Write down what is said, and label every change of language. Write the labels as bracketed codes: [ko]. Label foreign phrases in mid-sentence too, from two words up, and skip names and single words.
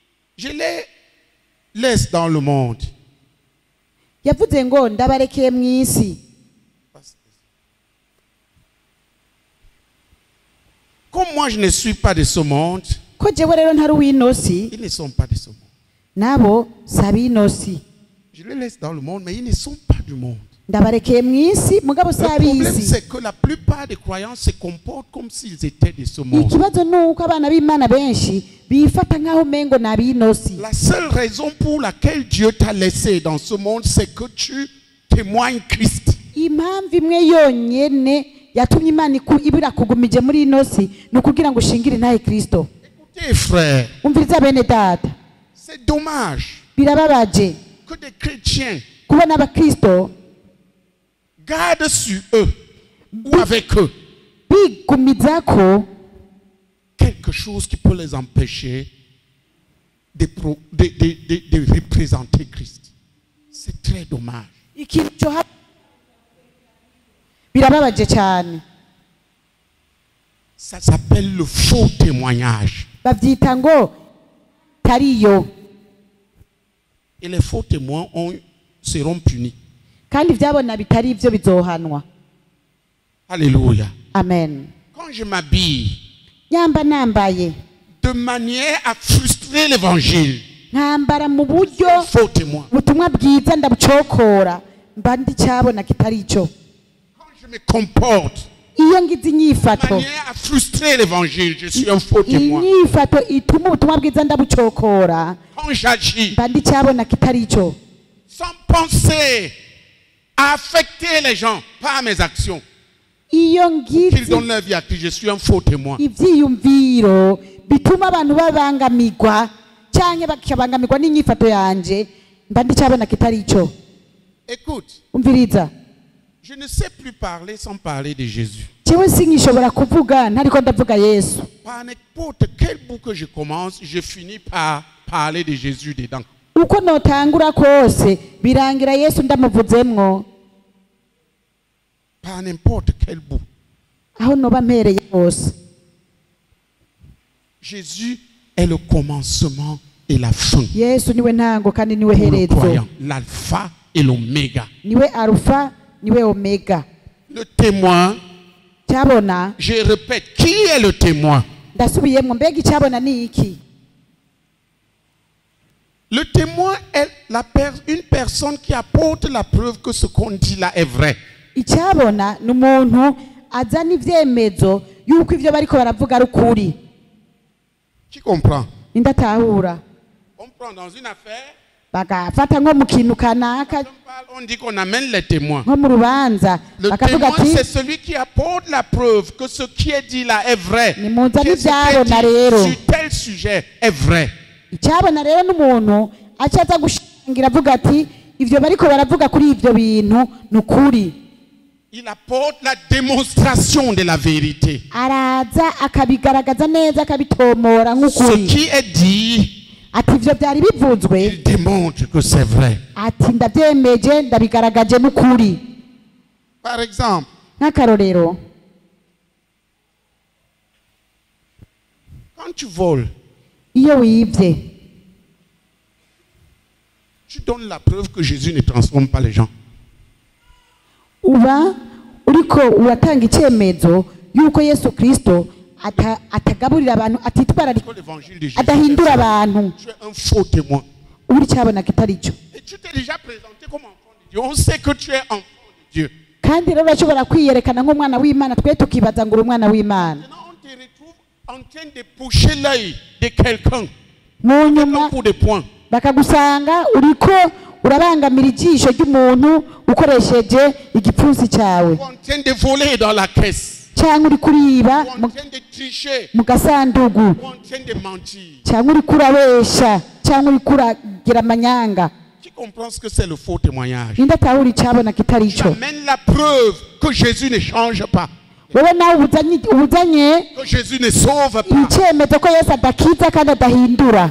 [fr] Je les laisse dans le monde. [rn] yavuze ngo ndabarekeye mu isi. [fr] Comme moi je ne suis pas de ce monde, [rn] Ko jewe rero ntari uw'ino si, [fr] ils ne sont pas de ce monde. [rn] nabo si ab'ino si. [fr] Je les laisse dans le monde, mais ils ne sont pas du monde. [rn] Ndabarekeye mu isi mugabo si [fr] Le problème, [rn] ab'isi. [fr] c'est que la plupart des croyants se comportent comme s'ils étaient de ce monde. [rn] Ikibazo ni uko abana b'Imana benshi bifata nk'aho umengo ni ab'ino si. [fr] La seule raison pour laquelle Dieu t'a laissé dans ce monde, c'est que tu témoignes Christ. [rn] Impamvu imwe yonyene yatumye Imana ibirakugumije muri ino si ni ukugira ngo ushingire intahe Kristo. [fr] Écoutez, frères, [rn] Umviriza bene data, [fr] c'est dommage [rn] birababaje [fr] que des chrétiens [rn] kubona abakristo [fr] gardent sur eux ou avec eux [rn] bigumizako [fr] quelque chose qui peut les empêcher de représenter Christ. C'est très dommage. [rn] ikintu cyo birababaje cyane. [fr] Ça s'appelle le faux témoignage. [rn] Bavyita ngo tariyo, [fr] Et les faux témoins seront punis. [rn] kandi ivyabona bitari ivyo bizohanwa. Alléluia. Amen. [fr] Quand je m'habille [rn] Nyamba nambaye [fr] de manière à frustrer l'évangile, [rn] nkambara mu buryo [fr] faux témoin. [rn] ubutumwa bwiza ndabucokora mba ndicyabona kitari ico. [fr] Quand je me comporte [rn] Iyo ngize [fr] de [rn] inyifato, [fr] manière à frustrer l'évangile, je suis un faux témoin. [rn] inyifato ituma ubutumwa bwiza ndabucokora [fr] Quand j'agis [rn] mba ndicyabona kitari ico. [fr] sans penser à affecter les gens par mes actions, [rn] Iyo [fr] qu'ils [rn] ngize [fr] donnent leur vie à Christ, je suis un faux témoin. [rn] ivyiyumviro bituma abantu babangamirwa canke bakabangamirwa n'inyifato yanje mba ndicyabona kitari ico. [fr] Écoute, [rn] Umviriza, [fr] je ne sais plus parler sans parler de Jésus. [rn] jewe sinkishobora kuvuga ntariko ndavuga Yesu. [fr] Par n'importe quel bout que je commence, je finis par parler de Jésus dedans. [rn] Uko notangura kose birangira Yesu ndamuvuzemwo. [fr] Par n'importe quel bout. [rn] Aho noba mpereye hose. [fr] Jésus est le commencement et la fin. [rn] Yesu niwe ntango kandi niwe [fr] Pour le [rn] herezo. [fr] croyant, l'alpha et l'oméga. [rn] Niwe Alpha, niwe Omega. [fr] Le témoin, [rn] Cyabona, [fr] je répète, qui est le témoin? [rn] ndasubiyemwo mbega icyabona ni iki? [fr] Le témoin est une personne qui apporte la preuve que ce qu'on dit là est vrai. [rn] Icyabona ni umuntu azana ivyemezo yuko ivyo bariko baravuga ari ukuri. [fr] Qui comprend? [rn] Indatahura. [fr] On prend dans une affaire, [rn] Bagafata nko mu kintu kanaka [fr] on dit qu'on amène les témoins. [rn] nko mu rubanza [fr] Le [rn] bakavuga [fr] témoin, [rn] ati [fr] c'est celui qui apporte la preuve que ce qui est dit là est vrai. [rn] ni muzana [fr] Que ce qui [rn] ivyabona [fr] est [rn] rero. [fr] dit sur tel sujet est vrai. [rn] Icyabona rero n'umuntu acaza gushingira avuga ati ivyo bariko baravuga kuri ivyo bintu ni ukuri. [fr] Il apporte la démonstration de la vérité. [rn] Araza akabigaragaza neza akabitomora [fr] Ce [rn] nk'ukuri. [fr] qui est dit, [rn] Ati ivyo byari bivuzwe, [fr] il démontre que c'est vrai. [rn] ati ndavyemeje ndabigaragaje n'ukuri. [fr] Par exemple, [rn] Nk'akarorero, [fr] quand tu voles, [rn] iyo wivye [fr] tu donnes la preuve que Jésus ne transforme pas les gens. [rn] uba uriko uratanga icyemezo yuko Yesu Kristo atagaburira abantu atitwararika [fr] Que l'évangile de Jésus, [rn] adahindura abantu. [fr] tu es un faux témoin. [rn] Uri cyabona kitari cyo. [fr] Et tu t'es déjà présenté comme enfant de Dieu. On sait que tu es enfant de Dieu. [rn] Kandi rero urashobora kwiyerekana nk'umwana w'Imana, twe tukibaza ngo uri umwana w'Imana. [fr] Maintenant, on te retrouve en train de pousser l'œil de quelqu'un. [rn] Mu [fr] Quelqu'un [rn] nyuma [fr] pour des points. [rn] bakagusanga uriko urabangamira ijisho ry'umuntu ukoresheje igipfunsi cyawe, [fr] Ou en train de voler dans la caisse. [rn] cyangwa uri kuriba [fr] Ou en train de tricher. [rn] mu gasandugu, [fr] Ou en train de mentir. [rn] cyangwa uri kurabesha, cyangwa uri kuragira amanyanga. [fr] Qui comprend ce que c'est le faux témoignage? [rn] Ninde atahura icyabona kitari [fr] Tu [rn] cyo? [fr] amènes la preuve que Jésus ne change pas. [rn] Wowe nawe ubuzanye [fr] Que Jésus ne sauve pas. [rn] icyemezo ko Yesu adakiza kandi adahindura,